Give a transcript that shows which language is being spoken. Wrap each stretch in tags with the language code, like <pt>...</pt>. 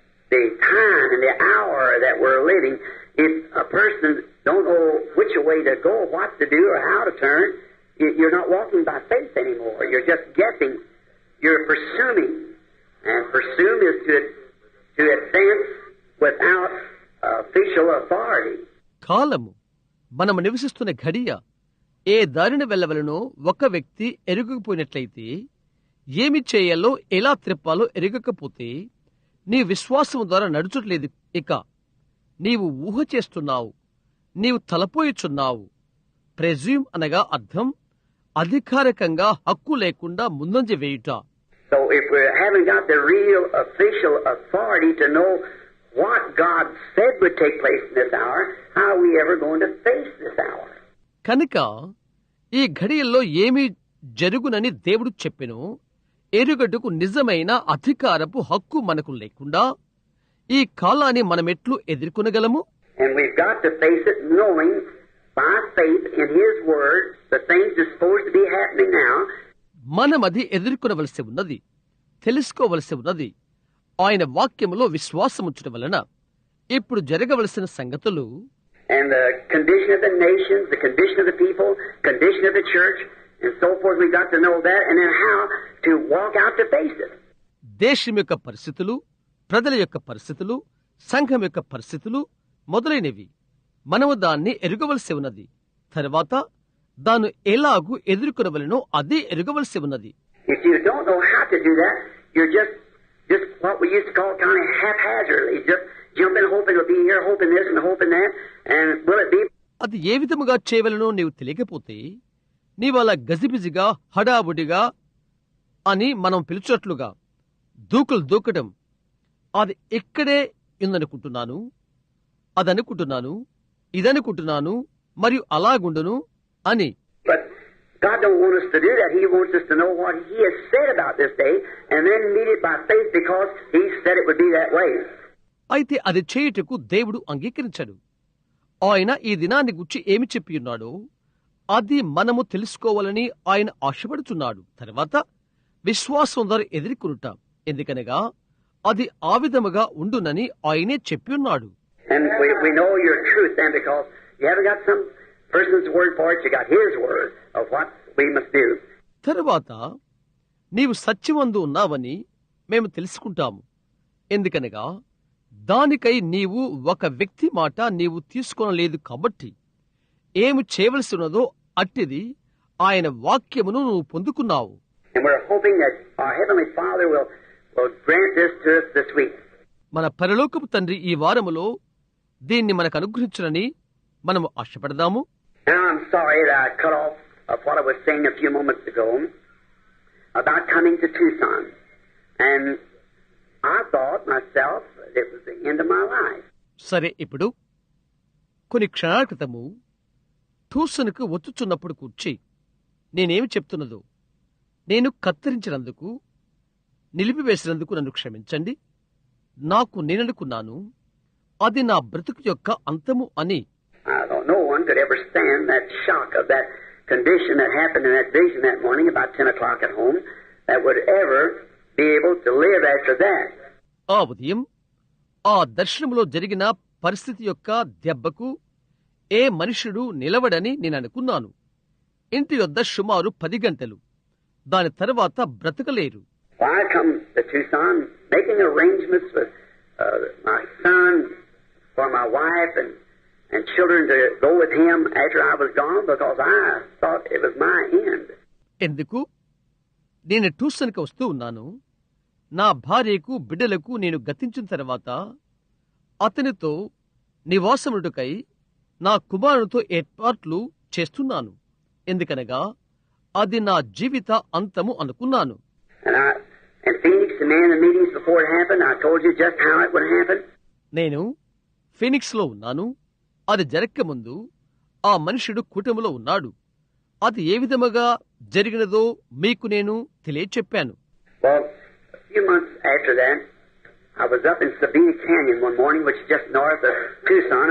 <en>The time and the hour that we're living, if a person don't know which way to go, what to do, or how to turn, you're not walking by faith anymore. You're just guessing. You're presuming. And presume is to advance without official authority.</en> <te>కాలము మనము నివసిస్తున్న ఘడియ ఏ దారిన వెళ్ళవలనో ఒక వ్యక్తి ఎరుగకపోయినట్లయితే, ఏమి చేయాలో ఎలా త్రిప్పాలో ఎరగకపోతే నీ విశ్వాసము ద్వారా నడుచుట్లేదు. ఇక నీవు ఊహ చేస్తున్నావు, నీవు తలపోయిచున్నావు. ప్రెజ్యూమ్ అనగా అర్థం అధికారికంగా హక్కు లేకుండా ముందంజ వేయుట.</te> <en>So if we haven't got the real official authority to know what God said would take place in this hour, how are we ever going to face this hour?</en> <te>కనుక ఈ ఘడియల్లో ఏమి జరుగునని దేవుడు చెప్పెను ఎరుగటకు నిజమైన అధికారపు హక్కు మనకు లేకుండా ఈ కాలాన్ని మనమెట్లు ఎదుర్కొనగలము?</te> <en>And we've got to face it knowing by faith in His Word the things that's supposed to be happening now.</en> <te>మనమది ఎదుర్కొనవలసి ఉన్నది, తెలుసుకోవలసి ఉన్నది. ఆయన వాక్యములో విశ్వాసముంచడం వలన ఇప్పుడు జరగవలసిన సంగతులు,</te> <en>and the condition of the nations, the condition of the people, condition of the church, and so forth. We've got to know that, and then how to walk out to face it.</en> <te>దేశం యొక్క పరిస్థితులు, ప్రజల యొక్క పరిస్థితులు, సంఘం యొక్క పరిస్థితులు మొదలైనవి మనము దాన్ని ఎరుగవలసి ఉన్నది. తర్వాత దాన్ని ఎలాగూ ఎదుర్కొనవలనో అదే ఎరుగవలసి ఉన్నది.</te> <en>If you don't know how to do that, you're just what we used to call kind of haphazardly, just jumping, hoping it'll be here, hoping this and hoping that, and will it be?</en> <te>అది ఏ విధముగా చేయవలనో నీవు తెలియకపోతే నీవలా గజిబిజిగా హడావుడిగా అని మనం పిలిచినట్లుగా దూకడం, అది ఇక్కడే ఉందనుకుంటున్నాను, అదనుకుంటున్నాను, ఇదనుకుంటున్నాను మరియు అలాగుండును అని.</te> <en>But God don't want us to do that. He wants us to know what He has said about this day and then meet it by faith because He said it would be that way.</en> <te>అయితే అది చేయుటకు దేవుడు అంగీకరించడు. ఆయన ఈ దినాన్ని గురించి ఏమి చెప్పి ఉన్నాడో అది మనము తెలుసుకోవాలని ఆయన ఆశపడుతున్నాడు. తర్వాత విశ్వాసం ద్వారా ఎదుర్కొనుట, ఎందుకనగా అది ఆ విధముగా ఉండునని ఆయనే చెప్పి ఉన్నాడు.</te> <en>And we know your truth then because you haven't got some person's word for it, you got His word of what we must do.</en> <te>తరువాత నీవు సత్యమందు ఉన్నావని మేము తెలుసుకుంటాము, ఎందుకనగా దానికై నీవు ఒక వ్యక్తి మాట నీవు తీసుకోనలేదు కాబట్టి ఏమి చేయవలసి ఉన్నదో అట్టిది ఆయన వాక్యమును నువ్వు పొందుకున్నావు.</te> <en>And we're hoping that our Heavenly Father will grant this to us this week.</en> <te>మన పరలోకపు తండ్రి ఈ వారములో దీన్ని మనకు అనుగ్రహించునని మనము ఆశపడదాము.</te> <en>Now I'm sorry that I cut off of what I was saying a few moments ago about coming to Tucson. And I thought myself it was the end of my life.</en> <te>సరే, ఇప్పుడు కొన్ని క్షణాల క్రితము ట్యూసన్కు వచ్చుచున్నప్పుడు కూర్చి నేనేమి చెప్తున్నదో నేను కత్తిరించినందుకు, నిలిపివేసినందుకు నన్ను క్షమించండి. నాకు నేననుకున్నాను అది నా బ్రతుకు యొక్క అంతము అని.</te> <en>No one could ever stand that shock of that condition that happened in that vision that morning about 10 o'clock at home that would ever be able to live after that.</en> <te>ఆ ఉదయం ఆ దర్శనములో జరిగిన పరిస్థితి యొక్క దెబ్బకు ఏ మనుష్యుడు నిలవడని నేను అనుకున్నాను. ఇంటి యొద్ద సుమారు 10 గంటలు, దాని తర్వాత బ్రతకలేరు.</te> <en>I come to Tucson making arrangements with my son for my wife and children to go with him after I was gone because I thought it was my end.</en> <te>ఎందుకు నేను ట్యూషన్కి వస్తూ ఉన్నాను, నా భార్యకు బిడ్డలకు నేను గతించిన తర్వాత అతనితో నివాసముడుకై నా కుమారునితో ఏర్పాట్లు చేస్తున్నాను, ఎందుకనగా అది నా జీవిత అంతము అనుకున్నాను.</te> <en>And Phoenix, the man in the meetings before it happened, I told you just how it would happen.</en> <te>నేను ఫీనిక్స్లో ఉన్నాను, అది జరక్క ముందు ఆ మనుషుడు కూటమిలో ఉన్నాడు, అది ఏ విధముగా జరిగినదో మీకు నేను తెలియచెప్పాను.</te> <en>Well, a few months after that, I was up in Sabina Canyon one morning, which is just north of Tucson.</en>